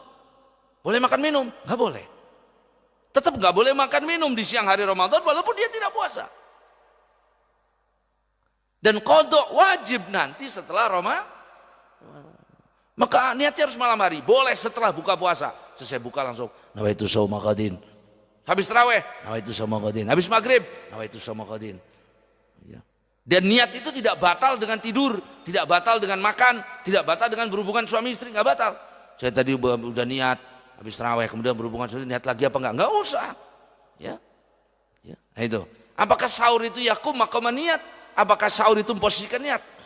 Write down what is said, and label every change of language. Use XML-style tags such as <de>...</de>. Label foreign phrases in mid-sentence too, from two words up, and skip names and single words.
<id>Boleh makan minum? Enggak boleh. Tetap enggak boleh makan minum di siang hari Ramadan walaupun dia tidak puasa. Dan qadha wajib nanti setelah Ramadan. Maka niatnya harus malam hari. Boleh setelah buka puasa. Selesai buka langsung</id> <ar>nawaitu shauma ghadin.</ar> <id>Habis tarawih,</id> <ar>nawaitu shauma ghadin.</ar> <id>Habis maghrib,</id> <ar>nawaitu shauma ghadin.</ar> <id>Ya. Dan niat itu tidak batal dengan tidur, tidak batal dengan makan, tidak batal dengan berhubungan suami istri, nggak batal. Saya tadi udah niat habis tarawih kemudian berhubungan suami niat lagi apa enggak? Nggak usah. Ya. Ya. Nah itu. Apakah sahur itu</id> <ar>yakum maqama</ar> <id>niat? Apakah sahur itu memposisikan niat?</id>